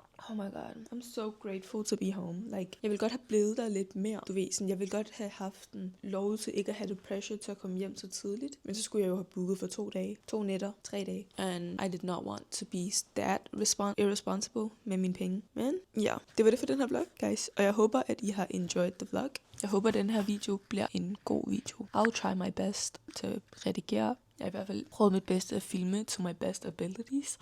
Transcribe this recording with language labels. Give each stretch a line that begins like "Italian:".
English: Oh my god, I'm so grateful to be home.
Danish: Like, jeg vil godt have blevet der lidt mere. Du ved, sådan, jeg vil godt have haft en lov til ikke at have the pressure til at komme hjem så tidligt. Men så skulle jeg jo have booket for 2 dage, 2 nætter, 3 dage.
English: And I did not want to be that irresponsible
Danish: med mine penge. Men ja, det var det for den her vlog, guys. Og jeg håber, at I har
English: enjoyed the vlog.
Danish: Jeg håber, at den her video bliver en god video.
English: I'll try my best
Danish: til at redigere. Jeg har i hvert fald prøvet mit bedste at filme
English: to my best abilities.